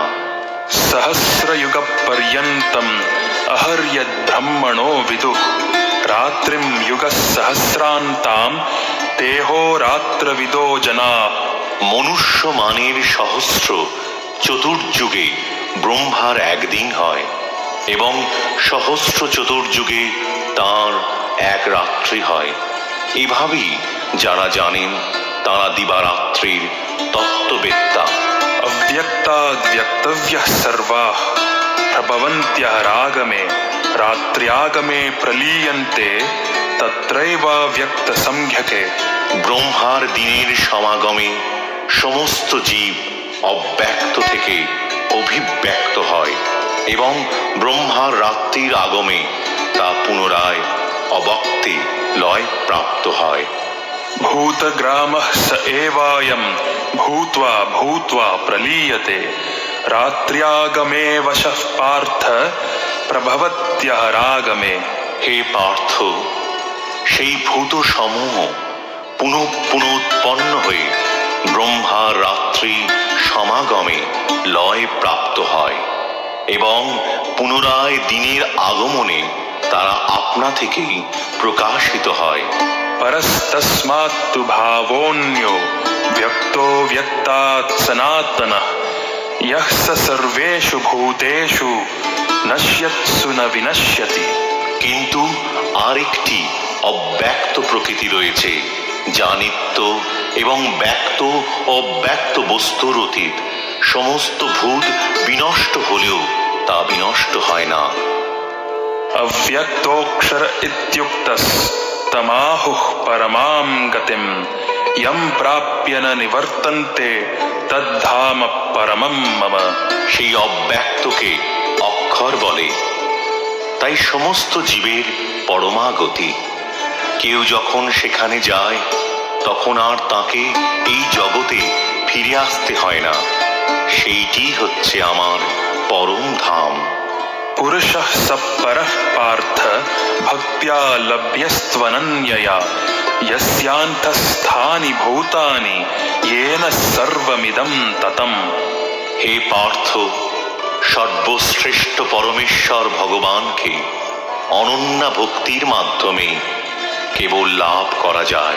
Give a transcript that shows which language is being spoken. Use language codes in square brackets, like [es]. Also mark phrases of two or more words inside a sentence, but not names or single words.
[sa] सहस्रयुग पर्यन्तम् अहर्यद् ब्रह्मणो विदुः रात्रिं युगसहस्रान्तां तेहो रात्रविदो जनाः। [bn] মনুষ্য মানের সহস্র চতুর্যুগে ব্রহ্মার একদিন হয় এবং সহস্র চতুর্যুগে তাঁর এক রাত্রি হয়। এভাবেই যারা জানেন তারা দিবারাত্রির তত্ত্ববেত্তা। [sa] अव्यक्ताद्व्यक्तव्यः सर्वाः प्रभवन्त्यः रागमे रात्र्यागमे प्रलीयन्ते तत्रैवाव्यक्तसंज्ञके। [bn] ব্রহ্মার দিনের সমাগমে সমস্ত জীব অব্যক্ত থেকে অভিব্যক্ত হয় এবং ব্রহ্মার রাত্রির আগমে তা পুনরায় অবক্তে লয় প্রাপ্ত হয়। [sa] भूतग्रामः स एवायं भूत्वा भूत्वा प्रलीयते रात्र्यागमे वशः पार्थ प्रभवत्यः रागमे। [bn] হে পার্থ, সেই ভূত সমূহ পুনঃ পুনঃ উৎপন্ন হয়ে ব্রহ্মার রাত্রি সমা সমাগমে লয় প্রাপ্ত হয় এবং পুনরায় দিনের আগমনে তারা আপনা থেকেই প্রকাশিত হয়। [sa] परस्तस्मात्तु भावोऽन्यो व्यक्तो व्यक्तात् सनातनः यः स सर्वेषु भूतेषु नश्यत्सु न विनश्यति। [bn] কিন্তু আরেকটি অব্যক্ত প্রকৃতি রয়েছে যা নিত্য এবং ব্যক্ত অব্যক্ত বস্তুর অতীত। সমস্ত ভূত বিনষ্ট হলেও তা বিনষ্ট হয় না। [sa] अव्यक्तोऽक्षर इत्युक्तस्तमाहुः परमां गतिं यं प्राप्य न निवर्तन्ते तद्धाम परमं मम। [bn] সেই অব্যক্তকে অক্ষর বলে। তাই সমস্ত জীবের পরমাগতি। কেউ যখন সেখানে যায় তখন আর তাকে এই জগতে ফিরে আসতে হয় না। সেইটি হচ্ছে আমার পরম ধাম। [sa] पुरुषः स परः पार्थ भक्त्या लभ्यस्त्वनन्यया यस्यान्तस्थानि भूतानि येन सर्वमिदं ततम्। [bn] হে পার্থ, সর্বশ্রেষ্ঠ পরমেশ্বর ভগবানকে অনন্যা ভক্তির মাধ্যমে কেবল লাভ করা যায়।